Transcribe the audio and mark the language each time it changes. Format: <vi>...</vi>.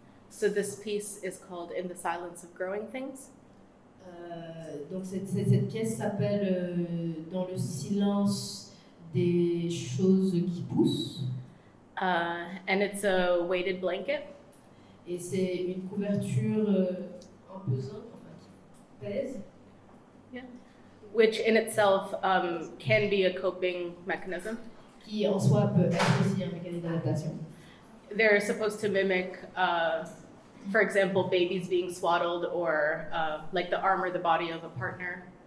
<en>So this piece is called In the Silence of Growing Things.</en> <fr>Donc cette pièce s'appelle Dans le silence des choses qui poussent.</fr> <en>And it's a weighted blanket.</en> <fr>Et c'est une couverture pesante, enfin qui pèse.</fr> <en>Yeah. Which in itself can be a coping mechanism.</en> <fr>Qui en soi peut être aussi un mécanisme d'adaptation.</fr> <en>They're supposed to mimic, for example, babies being swaddled or like the arm or the body of a partner.</en>